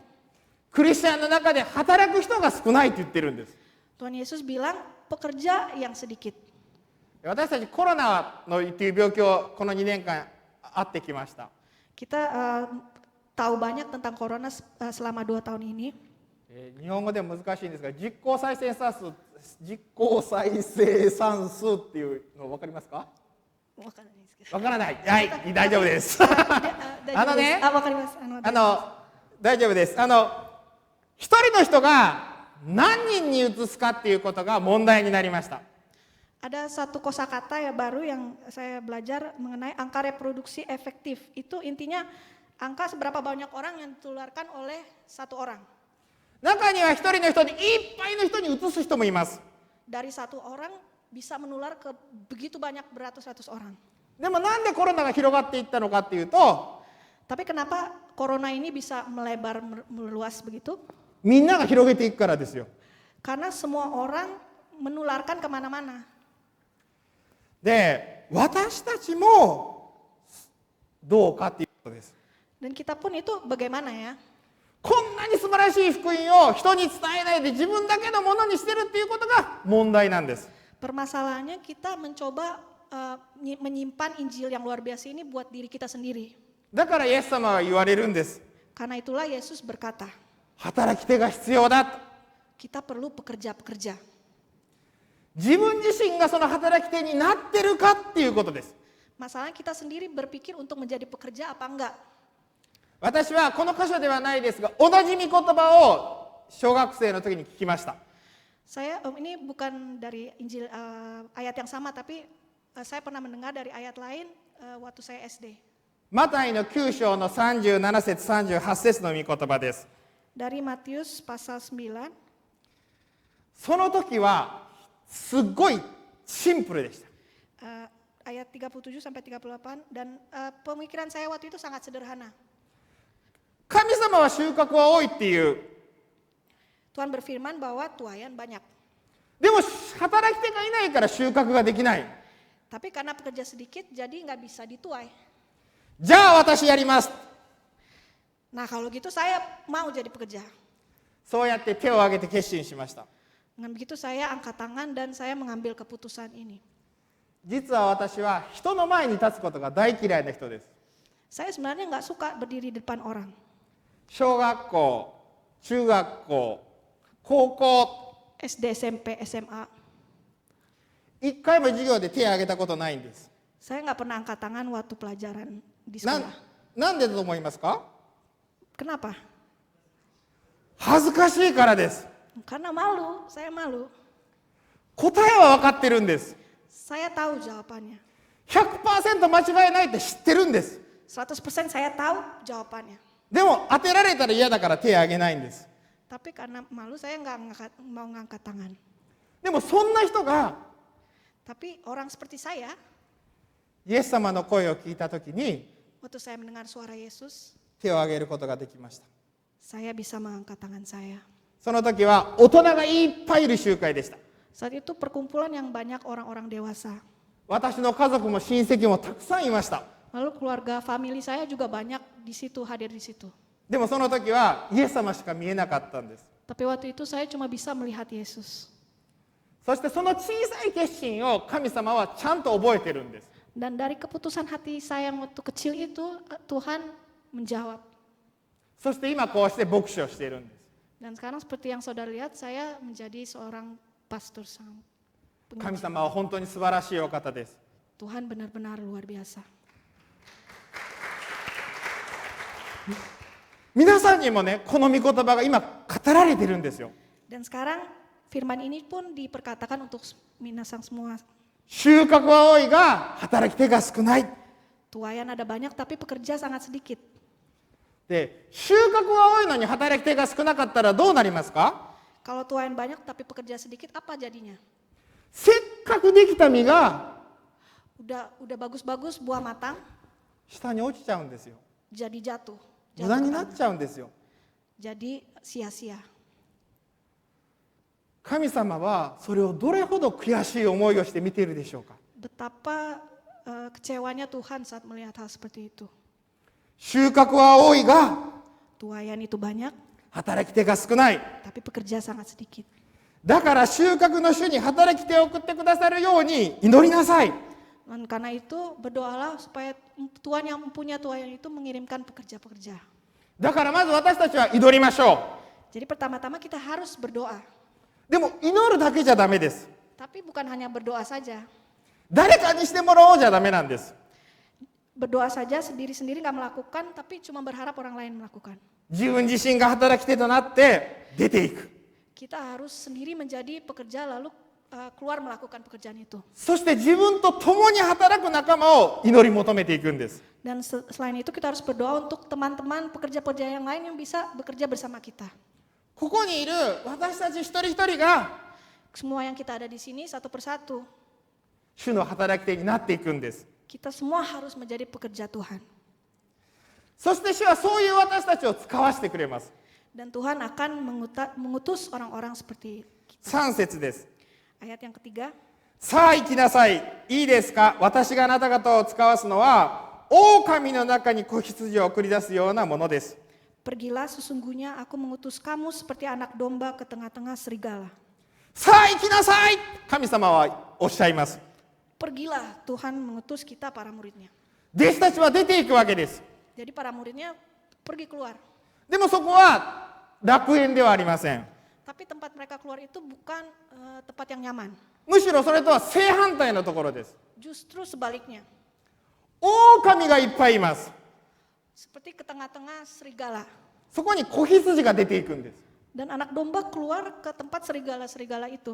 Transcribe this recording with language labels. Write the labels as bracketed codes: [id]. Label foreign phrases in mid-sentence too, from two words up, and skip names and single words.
[ja] クリスチャンの中で働く人が少ないって言ってるんです。 [id] Tuhan Yesus bilang pekerja yang sedikit. [ja] 私たちコロナのっていう病気をこの2年間会ってきました。 [id] Kita tahu banyak tentang corona selama 2 tahun ini. [ja] 日本語でも難しいんですが、実効再生産数っていうの分かりますか？分からない。はい、大丈夫です。ね、わかります。大丈夫です。一人の人が何人に移すかっていうことが問題になりました。 [id] Ada satu kosakata ya baru yang saya belajar mengenai angka reproduksi efektif. Itu intinya angka seberapa banyak orang yang ditularkan oleh satu orang. [ja] 中には一人の人にいっぱいの人に移す人もいます。 [id] Dari satu orang bisa menular ke begitu banyak beratus-ratus orang. [ja] でもなんでコロナが広がっていったのかっていうと、 [id] Tapi kenapa corona ini bisa melebar meluas begitu? [ja] みんなが広げていくからですよ。 [id] Karena semua orang menularkan kemana-mana. [ja] で、私たちもどうかっていうことです。 [id] Dan kita pun itu bagaimana ya? [ja] こんなに素晴らしい福音を人に伝えないで自分だけのものにしてるっていうことが問題なんです。 [id] Permasalahannya kita mencoba menyimpan Injil yang luar biasa ini buat diri kita sendiri. [ja] だからイエス様は言われるんです。 [id] Karena itulah Yesus berkata, [ja] 働き手が必要だと。 [id] kita perlu pekerja-pekerja. [ja] 自分自身がその働き手になってるかっていうことです。 [id] Masalahnya kita sendiri berpikir untuk menjadi pekerja apa enggak. [ja] 私はこの箇所ではないですが、同じ御言葉を小学生の時に聞きました。 [id] Saya ini bukan dari Injil ayat yang sama, tapi saya pernah mendengar dari ayat lain waktu saya SD. [ja] マタイの9章の37節38節の御言葉です。 [id] Dari Matius pasal 9. [ja] その時はすごいシンプルでした。 [id] Ayat 37 sampai 38 dan pemikiran saya waktu itu sangat sederhana. [ja] 神様は収穫は多いっていう。 [id] Tuhan berfirman bahwa tuaian banyak. [ja] でも働き手がいないから収穫ができない。 [id] Tapi karena pekerja sedikit jadi nggak bisa dituai. [ja] じゃあ私やります。 [id] Nah kalau gitu saya mau jadi pekerja. [ja] そうやって手を挙げて決心しました。 [id] Dengan begitu saya angkat tangan dan saya mengambil keputusan ini. [ja] 実は私は人の前に立つことが大嫌いな人です。 [id] Saya sebenarnya nggak suka berdiri di depan orang. [ja] 小学校、中学校、高校、 [id] SD, SMP, SMA. [ja] 一回も授業で手を挙げたことないんです。 [id] Saya nggak pernah angkat tangan waktu pelajaran di sekolah. [ja] なんでだと思いますか？ [id] Kenapa? [ja] 恥ずかしいからです。 [id] Karena malu, saya malu. [ja] 答えは分かってるんです。 [id] Saya tahu jawabannya. [ja] 100% 間違いないって知ってるんです。 [id] 100% saya tahu jawabannya. [ja] でも当てられたら嫌だから手を挙げないんです。 [id] Tapi karena malu saya nggak mau ngangkat tangan. [ja] でもそんな人が [id] Tapi orang seperti saya, [ja] イエス様の声を聞いたときに [id] waktu saya mendengar suara Yesus, [ja] 手を挙げることができました。 [id] saya bisa mengangkat tangan saya. [ja] その時は大人がいっぱいいる集会でした。 [id] Saat itu perkumpulan yang banyak orang-orang dewasa. [ja] 私の家族も親戚もたくさんいました。 [id] Lalu keluarga family saya juga banyak di situ, hadir di situ. [ja] でもその時はイエス様しか見えなかったんです。 [id] Tapi waktu itu saya cuma bisa melihat Yesus. [ja] そしてその小さい決心を神様はちゃんと覚えてるんです。 [id] Dan dari keputusan hati saya yang waktu kecil itu, Tuhan menjawab. [ja] そして今こうして牧師をしているんです。 [id] Dan sekarang seperti yang saudara lihat, saya menjadi seorang pastor sang [ja] 神様は本当に素晴らしいお方です。 [id] Tuhan benar-benar luar biasa. [ja] 皆さんにもね、この御言葉が今語られてるんですよ。 [id] Dan sekarang firman ini pun diperkatakan untuk minasang semua. [ja] 収穫は多いが働き手が少ない。 [id] Tuayan ada banyak tapi pekerja sangat sedikit. [ja] で、収穫は多いのに働き手が少なかったらどうなりますか？ [id] Kalau tuayan banyak tapi pekerja sedikit, apa jadinya? [ja] せっかくできた実が [id] Udah bagus-bagus buah matang, [ja] 下に落ちちゃうんですよ。 [id] jadi jatuh. [ja] 無駄になっちゃうんですよ。 [id] Jadi sia-sia. [ja] 神様はそれをどれほど悔しい思いをして見ているでしょうか。 [id] Betapa kecewanya Tuhan saat melihat hal seperti itu. [ja] 収穫は多いが [id] Tuayan itu banyak, [ja] 働き手が少ない。 [id] tapi pekerja sangat sedikit. [ja] だから収穫の主に働き手を送ってくださるように祈りなさい。 [id] Dan karena itu berdoalah supaya Tuhan yang mempunyai tuayan itu mengirimkan pekerja-pekerja. [ja] だからまず私たちは祈りましょ [id] Jadi pertama-tama kita harus berdoa. [ja] う。でも祈るだけじゃダメです。 [id] Tapi bukan hanya berdoa saja. [ja] 誰かにしてもらおうじゃダメなんです。 [id] Berdoa saja sendiri-sendiri nggak melakukan, tapi cuma berharap orang lain melakukan. [ja] 自分自身が働き手となって出ていく。 [id] Kita harus sendiri menjadi pekerja lalu keluar melakukan pekerjaan itu. [ja] そして自分と共に働く仲間を祈り求めていくんです。 [id] Dan selain itu kita harus berdoa untuk teman-teman pekerja-pekerja yang lain yang bisa bekerja bersama kita. [ja] ここにいる私たち一人一人が [id] Semua yang kita ada di sini satu persatu, [ja] 主の働き手になっていくんです。 [id] kita semua harus menjadi pekerja Tuhan. [ja] そして主はそういう私たちを使わせてくれます。 [id] Dan Tuhan akan mengutus orang-orang seperti kita. [ja] 3 節です。 [id] Ayat yang ketiga, [ja] さあ行きなさい。いいですか？私があなた方を使わすのは狼の中に子羊を送り出すようなものです。 [id] pergilah sesungguhnya aku mengutus kamu seperti anak domba ke tengah-tengah serigala. [ja] さあ行きなさい。神様はおっしゃいます。 [id] Pergilah, Tuhan mengutus kita para muridnya. [ja] 弟子たちは出ていくわけです。 [id] Jadi para muridnya pergi keluar. [ja] でもそこは楽園ではありません。 [id] Tapi tempat mereka keluar itu bukan tempat yang nyaman. [ja] むしろそれとは正反対のところです。 [id] Justru sebaliknya. [ja] 狼がいっぱいいます。 [id] Seperti ke tengah-tengah serigala. [ja] そこに子羊が出ていくんです。 [id] Dan anak domba keluar ke tempat serigala-serigala itu.